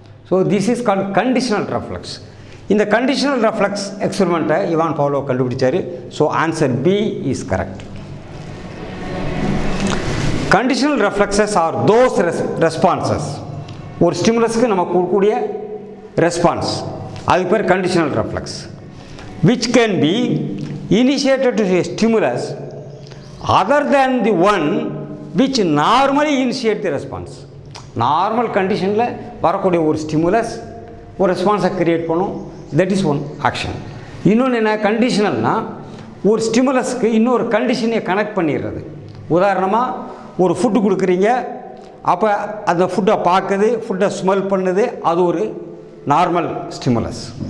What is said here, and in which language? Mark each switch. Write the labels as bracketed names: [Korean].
[English] So this is called conditional reflex. [Tamil] இந்த conditional reflex எக்ஸ்பெரிமெண்ட்டை Ivan Pavlov கண்டுபிடிச்சார். [English] So answer B is correct. Conditional reflexes are those responses. [Tamil] ஒரு ஸ்டிமுலஸுக்கு நம்ம கொடுக்கக்கூடிய response, அதுக்கு பேர் conditional reflex. [English] which can be initiated to a stimulus other than the one which normally initiate the response. [Tamil] Normal கண்டிஷனில் வரக்கூடிய ஒரு stimulus ஒரு ரெஸ்பான்ஸை க்ரியேட் பண்ணும். [English] That is one action. [Tamil] இன்னொன்று என்ன, கண்டிஷனல்னால் ஒரு ஸ்டிமுலஸ்க்கு இன்னொரு கண்டிஷனை கனெக்ட் பண்ணிடுறது. உதாரணமாக ஒரு ஃபுட்டு கொடுக்குறீங்க, அப்போ அந்த ஃபுட்டை பார்க்குது, ஃபுட்டை ஸ்மெல் பண்ணுது, அது ஒரு நார்மல் ஸ்டிமுலஸ்.